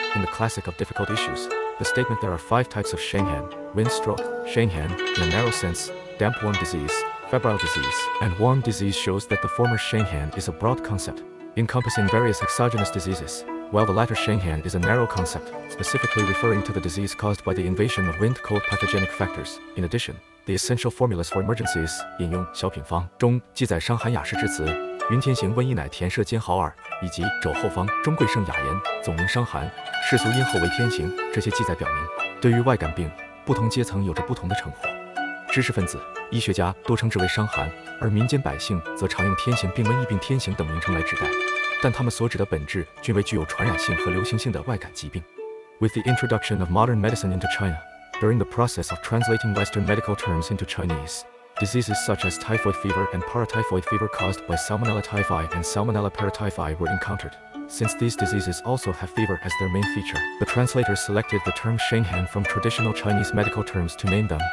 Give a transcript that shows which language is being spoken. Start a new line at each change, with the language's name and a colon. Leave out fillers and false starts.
English: In the classic of difficult issues, the statement there are 5 types of Shenghan: wind stroke, Shenghan, in a narrow sense, damp warm disease, febrile disease, and warm disease shows that the former Shenghan is a broad concept, encompassing various exogenous diseases, while the latter Shenghan is a narrow concept, specifically referring to the disease caused by the invasion of wind-cold pathogenic factors. In addition, the essential formulas for emergencies
Chinese: 引用小品方中记载伤寒雅士之词，云天行瘟疫乃田舍兼好耳，以及肘后方中贵胜雅言，总名伤寒，世俗因后为天行。这些记载表明，对于外感病，不同阶层有着不同的称呼。知识分子、医学家多称之为伤寒，而民间百姓则常用天行病、瘟疫病、天行等名称来指代，但他们所指的本质均为具有传染性和流行性的外感疾病。
English: With the introduction of modern medicine into China, during the process of translating Western medical terms into Chinese, diseases such as typhoid fever and paratyphoid fever caused by Salmonella typhi and Salmonella paratyphi were encountered. since these diseases also have fever as their main feature. The translators selected the term Shenghan from traditional Chinese medical terms to name them.